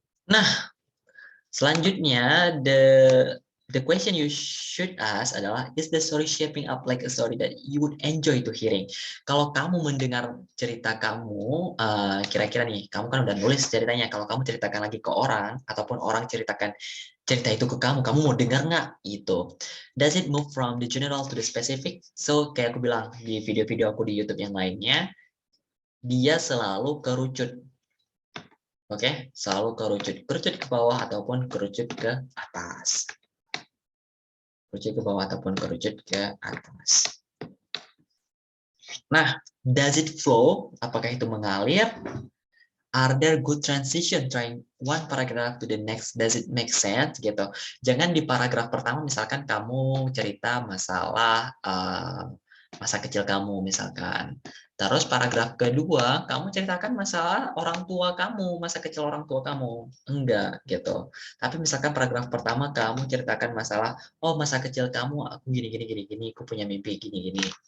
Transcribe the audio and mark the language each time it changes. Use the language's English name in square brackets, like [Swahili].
[English] Nah, selanjutnya the question you should ask adalah, is the story shaping up like a story that you would enjoy to hearing? [Indonesian] Kalau kamu mendengar cerita kamu, kira-kira nih, kamu kan udah nulis ceritanya, kalau kamu ceritakan lagi ke orang, ataupun orang ceritakan cerita itu ke kamu mau dengar nggak? Itu. [English] Does it move from the general to the specific? [Indonesian] So, kayak aku bilang di video-video aku di YouTube yang lainnya, dia selalu kerucut. Oke, selalu kerucut ke bawah ataupun kerucut ke atas. Kerucut ke bawah ataupun kerucut ke atas. Nah, [English] does it flow? [Indonesian] Apakah itu mengalir? [English] Are there good transition trying one paragraph to the next? Does it make sense gitu? [Indonesian] Jangan di paragraf pertama misalkan kamu cerita masalah masa kecil kamu misalkan. Terus paragraf kedua kamu ceritakan masalah orang tua kamu, masa kecil orang tua kamu. Enggak gitu. Tapi misalkan paragraf pertama kamu ceritakan masalah oh masa kecil kamu aku gini gini gini gini, aku punya mimpi gini gini.